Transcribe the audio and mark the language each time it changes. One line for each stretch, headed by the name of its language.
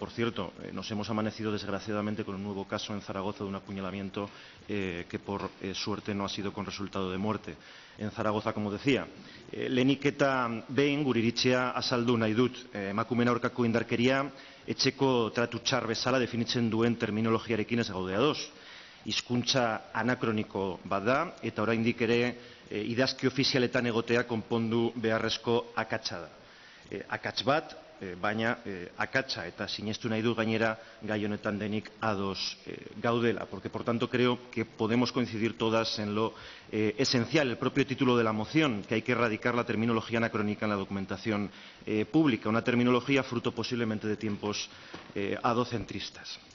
Spanish: Por cierto, nos hemos amanecido desgraciadamente con un nuevo caso en Zaragoza de un apuñalamiento que por suerte no ha sido con resultado de muerte. En Zaragoza, como decía.
Basque: Lehenik eta behin gure iritzia azaldu nahi dut. Emakumeen aurkako indarkeria etxeko tratu txar bezala definitzen duen terminologiarekin ez gaude ados. Hizkuntza anakroniko bat da eta oraindik ere idazki ofizialetan egotea konpondu beharrezko akatsa da. Akats bat, baina akatsa, eta sinestu nahi du gainera gai honetan denik ados gaudela,
Spanish: porque por tanto creo que podemos coincidir todas en lo esencial, el propio título de la moción, que hay que erradicar la terminología anacrónica en la documentación pública, una terminología fruto posiblemente de tiempos adocentristas.